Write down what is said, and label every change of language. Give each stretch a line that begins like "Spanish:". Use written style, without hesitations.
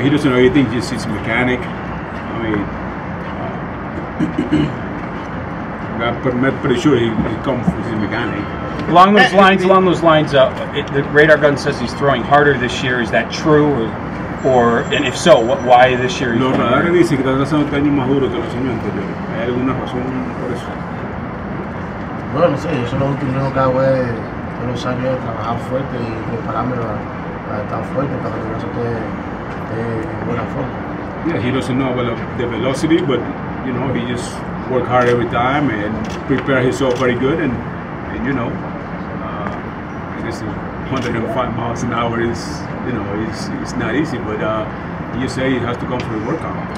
English: He doesn't know anything, just his mechanic. I'm pretty sure he comes with his mechanic. Along those lines, the radar gun says he's throwing harder this year. Is that true, and if so, why this year?
Spanish: Los radares dicen que está lanzando este año más duro que los años anteriores. ¿Hay alguna razón por eso? Bueno, no sé, yo solo lo único que hago es todos los años trabajar fuerte y prepararme para estar fuerte, para que eso esté en buena forma.
English: Yeah, he doesn't know about the velocity, but you know, he just work hard every time and prepare himself very good, and you know, I guess 105 miles an hour is, you know, it's not easy, but you say it has to come from the workout.